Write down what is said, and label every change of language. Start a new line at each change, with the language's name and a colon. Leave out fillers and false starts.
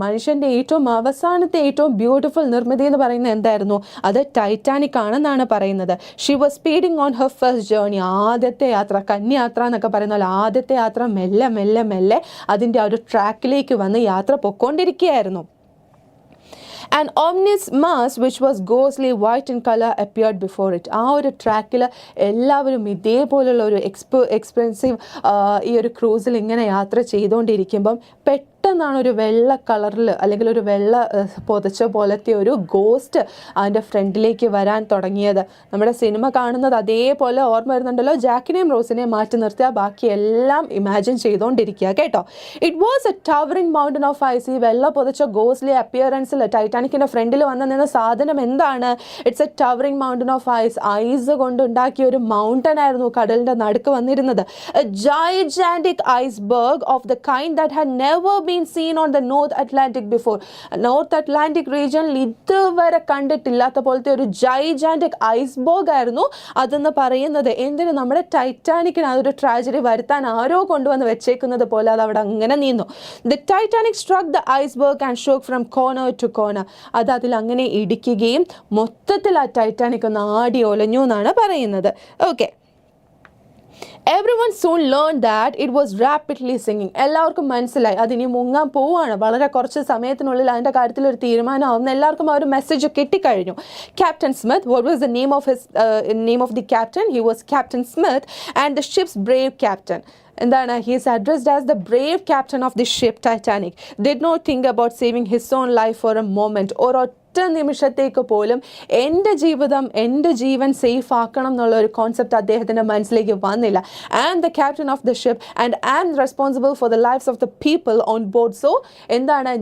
Malayalam: മനുഷ്യൻ്റെ ഏറ്റവും അവസാനത്തെ ഏറ്റവും ബ്യൂട്ടിഫുൾ നിർമ്മിതി എന്ന് പറയുന്നത് എന്തായിരുന്നു? അത് ടൈറ്റാനിക് ആണെന്നാണ് പറയുന്നത്.
English: She was speeding on her first journey.
Malayalam: ആദ്യത്തെ യാത്ര, കന്യാത്ര എന്നൊക്കെ പറയുന്ന പോലെ ആദ്യത്തെ യാത്ര മെല്ലെ മെല്ലെ മെല്ലെ അതിൻ്റെ ആ ഒരു ട്രാക്കിലേക്ക് വന്ന് യാത്ര പൊക്കോണ്ടിരിക്കുകയായിരുന്നു.
English: An ominous mass which was ghostly white in color appeared before it.
Malayalam: ആ ഒരു ട്രാക്കിൽ എല്ലാവരും ഇതേപോലുള്ള ഒരു എക്സ്പെൻസീവ് ഈ ഒരു ക്രൂസിൽ ഇങ്ങനെ യാത്ര ചെയ്തുകൊണ്ടിരിക്കുമ്പം പെട്ടെന്നാണ് ഒരു വെള്ള കളറിൽ അല്ലെങ്കിൽ ഒരു വെള്ള പൊതച്ച പോലത്തെ ഒരു ഗോസ്റ്റ് അതിൻ്റെ ഫ്രണ്ടിലേക്ക് വരാൻ തുടങ്ങിയത്. നമ്മുടെ സിനിമ കാണുന്നത് അതേപോലെ ഓർമ്മ വരുന്നുണ്ടല്ലോ. ജാക്കിനെയും റോസിനെയും മാറ്റി നിർത്തിയാൽ ബാക്കി എല്ലാം ഇമാജിൻ ചെയ്തുകൊണ്ടിരിക്കുക കേട്ടോ.
English: It was a towering mountain of ice.
Malayalam: ഈ വെള്ള പൊതച്ച ഗോസ്റ്റ്ലി അപ്പിയറൻസിൽ ടൈറ്റാനിക്കിൻ്റെ ഫ്രണ്ടിൽ വന്ന് നിന്ന സാധനം എന്താണ്?
English: It's a towering mountain of ice.
Malayalam: Ice കൊണ്ടുണ്ടാക്കിയ ഒരു മൗണ്ടൻ ആയിരുന്നു കടലിൻ്റെ നടുക്ക് വന്നിരുന്നത്.
English: A gigantic iceberg of the kind that had never been seen on the North Atlantic before.
Malayalam: North Atlantic region ഇതുവരെ കണ്ടിട്ടില്ലാത്ത പോലത്തെ ഒരു gigantic iceberg ആയിരുന്നു അതെന്ന് പറയുന്നത്. എന്തിന്? നമ്മുടെ ടൈറ്റാനിക്കിന് അതൊരു ട്രാജഡി വരുത്താൻ ആരോ കൊണ്ടുവന്ന് വെച്ചേക്കുന്നത് പോലെ അത് അവിടെ അങ്ങനെ നീന്നു.
English: The Titanic struck the iceberg and shook from corner to corner.
Malayalam: അത് അതിൽ അങ്ങനെ ഇടിക്കുകയും മൊത്തത്തിൽ ആ ടൈറ്റാനിക് ഒന്ന് ആടി ഒലഞ്ഞു എന്നാണ് പറയുന്നത്.
English: Okay, everyone soon learned that it was rapidly sinking.
Malayalam: എല്ലാവർക്കും മനസ്സിലായി അതിനി മുങ്ങാൻ പോവുകയാണ്. വളരെ കുറച്ച് സമയത്തിനുള്ളിൽ അതിൻ്റെ കാര്യത്തിൽ ഒരു തീരുമാനമാവുന്ന എല്ലാവർക്കും ആ ഒരു message കിട്ടിക്കഴിഞ്ഞു.
English: Captain Smith, what was the name of the captain? He was Captain Smith and the ship's brave captain. എന്താണ്? he is addressed as the brave captain of the ship Titanic. Did not think about saving his own life for a moment or
Malayalam: നിമിഷത്തേക്ക് പോലും എൻ്റെ ജീവിതം, എൻ്റെ ജീവൻ safe ആക്കണം എന്നുള്ള ഒരു concept അദ്ദേഹത്തിൻ്റെ മനസ്സിലേക്ക് വന്നില്ല.
English: And the captain of the ship and I am responsible for the lifes of the people on board.
Malayalam: So എന്താണ്?